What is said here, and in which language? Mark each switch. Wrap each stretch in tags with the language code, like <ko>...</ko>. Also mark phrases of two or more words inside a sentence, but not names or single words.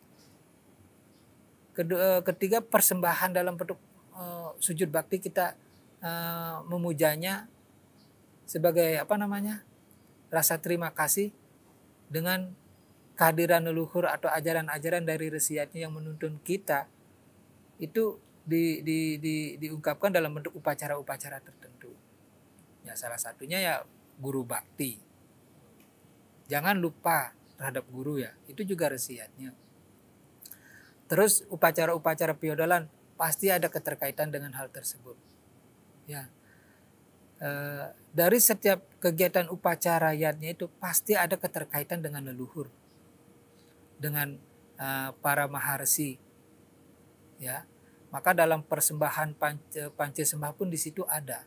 <id>Ketiga, persembahan dalam bentuk sujud bakti, kita memujanya sebagai rasa terima kasih dengan kehadiran leluhur atau ajaran-ajaran dari resiatnya yang menuntun kita, itu diungkapkan dalam bentuk upacara-upacara tertentu. Ya, salah satunya ya guru bakti. Jangan lupa terhadap guru ya, itu juga resiatnya. Terus upacara-upacara piodalan pasti ada keterkaitan dengan hal tersebut. Ya, dari setiap kegiatan upacara yatnya itu pasti ada keterkaitan dengan leluhur, dengan para maharsi. Ya, maka dalam persembahan panca sembah pun di situ ada.</id>